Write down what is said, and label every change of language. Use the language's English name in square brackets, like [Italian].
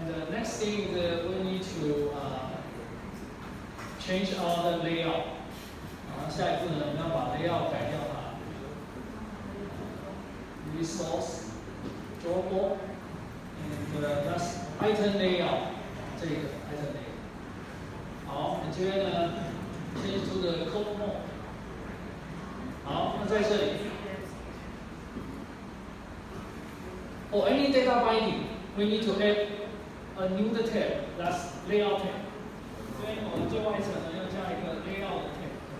[English] Next thing is we need to change our the layout. [Chinese] 下一步呢，我们要把 layout 改掉它。 [English] Resource, drawable, and that's item layout. [Chinese] 这个 item layout. 好，我们这边呢， [English] change to the code mode. [Chinese] 好，那在这里。 [English] For any data binding, we need to add a new tab, that's layout tab. [Chinese] 所以我们最外层呢要加一个 layout tab.